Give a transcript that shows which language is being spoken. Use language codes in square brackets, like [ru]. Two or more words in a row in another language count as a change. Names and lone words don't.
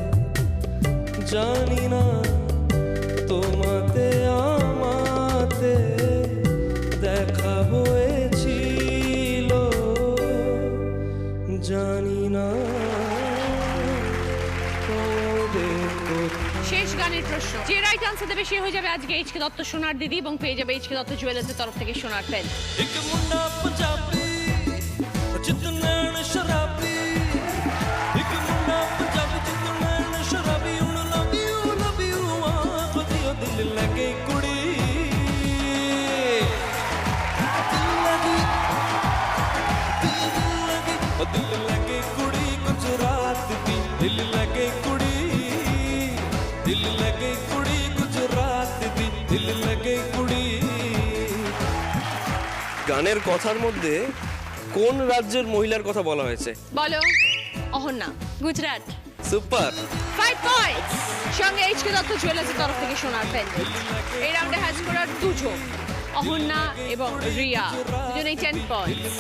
[bn] জানি না তোমাতে আমাতে দেখা হয়েছিল, জানি না কবে কোথায়। শেষ গানের প্রশ্ন, যে [en] right answer [bn] দেবে সে হয়ে যাবে আজকে এইচকে দত্ত সোনার দিদি এবং পেয়ে যাবে এইচকে দত্ত জুয়েলার্সের তরফ থেকে সোনার পেন। [pa] ਇੱਕ ਮੁੰਡਾ ਪੰਜਾਬੀ ਜਿੱਤ ਨੈਣ ਸ਼ਰਾਬੀ, ਇੱਕ ਮੁੰਡਾ ਪੰਜਾਬੀ ਜਿੱਤ ਨੈਣ ਸ਼ਰਾਬੀ, ਹੁਣ [en] love you [pa] ਆਖਦੀ ਉਹ ਦਿਲ ਲੱਗੇ ਕੁੜੀ, ਦਿਲ ਲੱਗੇ ਕੁੜੀ ਗੁਜਰਾਤ ਦੀ, ਦਿਲ ਲੱਗੇ ਕੁੜੀ, ਦਿਲ ਲੱਗੇ ਕੁੜੀ ਗੁਜਰਾਤ ਦੀ, ਦਿਲ ਲੱਗੇ ਕੁੜੀ। [bn] গানের কথার মধ্যে কোন রাজ্যের মহিলার কথা বলা হয়েছে? বলো অহনা। गुजरात। সুপার। 5 পয়েন্টস। সঙ্গে এইচকে দত্ত জুয়েলার্সের তরফ থেকে সোনার পেন। এই রাউন্ডে হ্যাজ করার দুজন অহনা এবং রিয়া, দুজনেই 10 পয়েন্টস।